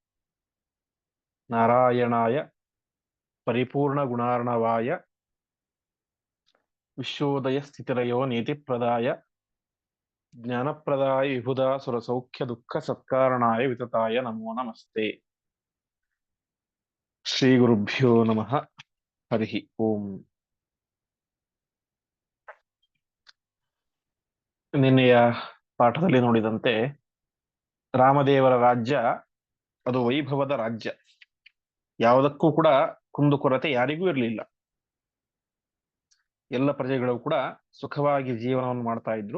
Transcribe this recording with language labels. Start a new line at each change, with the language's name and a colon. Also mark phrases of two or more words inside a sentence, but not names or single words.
Sanskrit: नारायणाय परिपूर्णगुणार्णवाय विश्वोदयस्थितिलयो नीतिप्रदाय ज्ञानप्रदाय विबुधासुरसौख्यदुःखसत्कारणाय वितताय नमो नमस्ते। श्रीगुरुभ्यो नमः। हरिः ओम।
Kannada: ನಿನ್ನೆಯ ಪಾಠದಲ್ಲಿ ನೋಡಿದಂತೆ ರಾಮದೇವರ ರಾಜ್ಯ ಅದು ವೈಭವದ ರಾಜ್ಯ. ಯಾವುದಕ್ಕೂ ಕೂಡ ಕುಂದುಕೊರತೆ ಯಾರಿಗೂ ಇರಲಿಲ್ಲ. ಎಲ್ಲ ಪ್ರಜೆಗಳು ಕೂಡ ಸುಖವಾಗಿ ಜೀವನವನ್ನು ಮಾಡ್ತಾ ಇದ್ರು.